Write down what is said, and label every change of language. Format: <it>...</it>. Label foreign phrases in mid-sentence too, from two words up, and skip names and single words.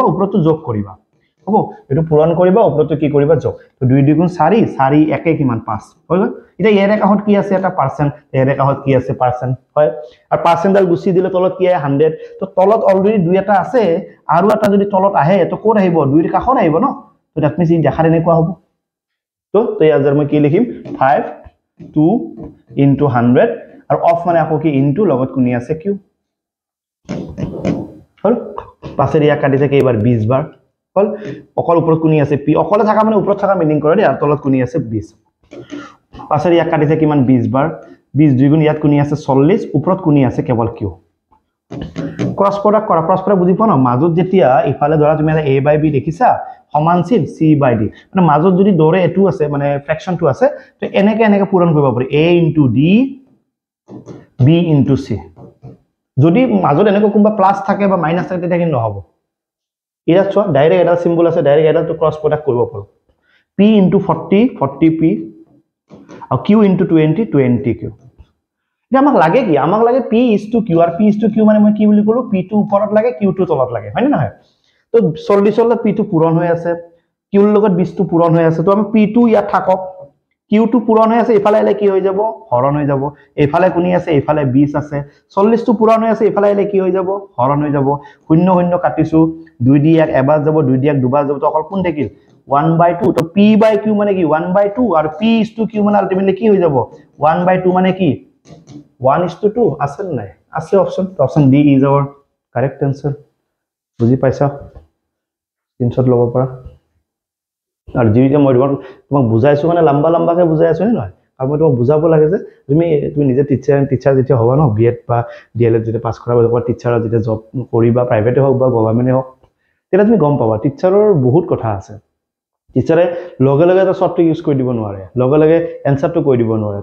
<as>ওপৰতো যোগ কৰিবা হ'ব এটো পূৰণ কৰিবা ওপৰতো কি কৰিবা যোগ তো 2 2 গুণ 4 4 একে কিমান 5 হৈ গল এটা ইয়াৰ কাহত কি আছে এটা পার্সেন্ট ইয়াৰ কাহত কি আছে পার্সেন্ট হয় আৰু পার্সেন্টডাল গুছি দিলে তলত কি আহে 100 তো তলত অলৰেডি দুই এটা আছে আৰু এটা যদি তলত আহে তো কোড আহিব দুইৰ কাহত আহিব ন তো</as> <en>that means</en> <as>ই দেখাৰ এনেকুৱা হ'ব তো ইয়াৰ মই কি লিখিম 5 2 into 100 আৰু অফ মানে আকৌ কি ইনটু লগত কোনি আছে কিউ হল পাছে ইয়া কাটিছে কেইবাৰ 20 বাৰ হল অকল ওপৰত কোনি আছে পি অকলে থাকা মানে ওপৰত থাকা মিনিং কৰে আৰু তলত কোনি আছে 20 পাছে ইয়া কাটিছে কিমান 20 বাৰ 20 দুই গুণ ইয়াত কোনি আছে 40 ওপৰত কোনি আছে কেৱল কিউ</as> <en>cross product</en> <as>কৰা</as> <en>cross product</en> <as>বুজি পোৱা ন মাজত যেতিয়া ইফালে ধৰা তুমি a বাই b দেখিছা সমান চিন c বাই d মানে মাজত যদি দৰে এটো আছে মানে ফ্ৰেকশনটো আছে তো এনেকে এনেকে পূৰণ কৰিব পাৰি a into d b into c যদি মাজত এনেকৈ কোনবা প্লাস থাকে বা মাইনাস থাকে তেতিয়া কি নহব এটা চোৱা ডাইৰেক্ট এটা সিম্বল আছে ডাইৰেক্ট এটা তো</as> <en>cross product</en> <as>কৰিব পাৰো p into 40 40p আৰু q into 20 20q এটা আমাক লাগে কি আমাক লাগে p is to q আর p is to q মানে মই কি বুলি কলো p টো ওপৰত লাগে q টো তলত লাগে হয় নে নহয় তো 40 ৰ p টো পূৰণ হৈ আছে q ৰ লগত 20 টো পূৰণ হৈ আছে তো আমি p টো ইয়াত থাকক q টো পূৰণ হৈ আছে ইফালে এলে কি হৈ যাব হৰণ হৈ যাব ইফালে কোনি আছে ইফালে 20 আছে 40 টো পূৰণ হৈ আছে ইফালে এলে কি হৈ যাব হৰণ হৈ যাব শূন্য শূন্য কাটিছো 2 দি এক এবাৰ যাব 2 দি এক দুবাৰ যাব তো অকল কোন থাকিল 1/2 তো p by q মানে কি 1/2 আৰু p is to q মানে আলটিমেটলি কি হৈ যাব 1/2 মানে কি 1:2 আছে নাই আছে</as> <en>option D is our correct answer</en> <as>বুজি পাইছা স্ক্রিনশট লব পাৰা আৰু যিটো মই তোমাক বুজাইছো মানে লম্বা লম্বাকে বুজাইছো নে নহয় আৰু মই তোমাক বুজাব লাগে যে তুমি নিজে টিচাৰ যেতিয়া হবা ন বিএড বা ডিএলএড যেতিয়া পাস কৰা বা টিচাৰৰ যেতিয়া জব কৰিবা প্ৰাইভেটে হওক বা গভৰ্ণমেন্টে হওক তেতিয়া তুমি গম পাবা টিচাৰৰ বহুত কথা আছে টিচাৰে লগে লগে এটা</as> <en>short use</en> <as>কৰি দিব নোৱাৰে লগে লগে এনসারটো কৈ দিব নোৱাৰে</as>